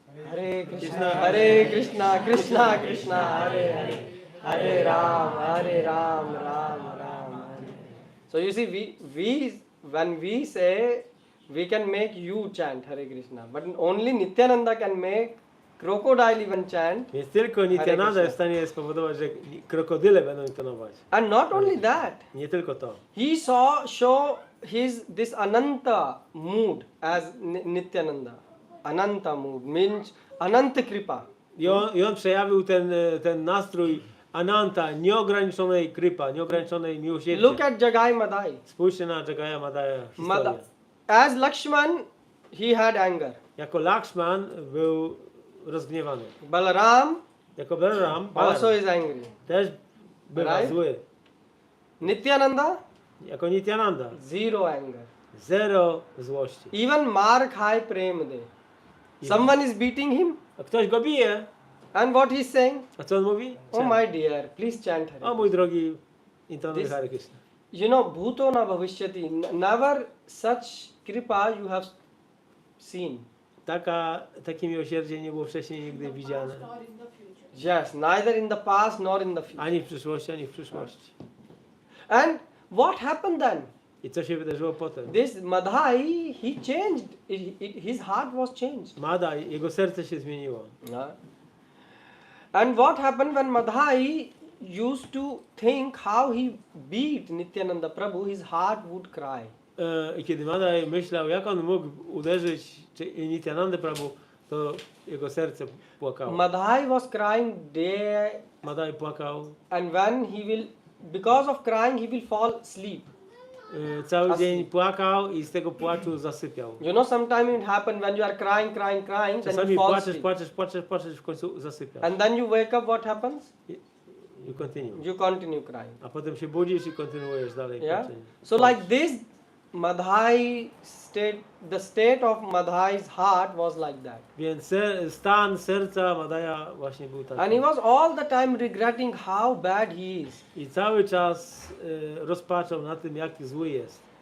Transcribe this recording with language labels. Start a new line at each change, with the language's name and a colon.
Sanskrit: Hare Krishna, Krishna Krishna, Hare Hare, Hare Ram, Ram Ram. Hare.
English: So you see, when we say, we can make you chant Hare Krishna, but only Nityananda can make crocodile even chant.
Polish: Więc tylko Nityananda
English: Krishna.
Polish: jest w stanie spowodować, że krokodyle będą intonować.
English: And not only that,
Polish: Nie tylko to.
English: he show this Ananta mood as Nityananda. Ananta mood means Ananta Kripa.
Polish: I on przejawił ten nastrój Ananta, nieograniczonej krypa, nieograniczonej miłosierdzia.
English: Look at Jagai Madai.
Polish: Spójrzcie na Jagaya Madaya historię.
English: As Lakshman, he had anger.
Polish: Jako Lakshman był rozgniewany.
English: Balaram
Polish: Jako Balaram
English: also is angry.
Polish: też bywa
English: Right?
Polish: zły.
English: Nityananda,
Polish: Jako Nityananda
English: zero anger.
Polish: zero złości.
English: Even Mark High Premde. Someone is beating him,
Polish: A ktoś go bije,
English: and what he's saying?
Polish: a co on mówi?
English: Oh my dear, please chant Hare.
Polish: O mój drogi, intonuj
English: This-
Polish: Hare Krishna.
English: You know,
Sanskrit: bhuto na bhavishyati.
English: Never such kripa you have seen.
Polish: Takie miłosierdzie nie było wcześniej nigdy widziane.
English: Or in the future. Yes, neither in the past nor in the future.
Polish: Ani w przyszłości, ani w przyszłości.
English: And what happened then?
Polish: I co się wydarzyło potem?
English: This Madhai, he changed. His heart was changed.
Polish: Mada, jego serce się zmieniło.
English: And what happened when Madhai used to think how he beat Nityananda Prabhu, his heart would cry.
Polish: I kiedy Madaj myślał, jak on mógł uderzyć Nityananda Prabhu, to jego serce płakało.
English: Madhai was crying day,
Polish: Madaj płakał.
English: and when he will, because of crying, he will fall asleep.
Polish: Cały dzień płakał i z tego płaczu zasypiał.
English: You know, sometimes it happens when you are crying, then you
Polish: Czasami
English: fall
Polish: płaczesz,
English: asleep.
Polish: w końcu zasypiasz.
English: And then you wake up, what happens? You continue. You continue crying.
Polish: A potem się budzisz i kontynuujesz dalej
English: Yeah.
Polish: płaczenie.
English: So like this, Madhai state, the state of Madhai's heart was like that.
Polish: Więc stan serca Madaja właśnie był taki.
English: And he was all the time regretting how bad he is.
Polish: I cały czas rozpaczał na tym, jak zły jest.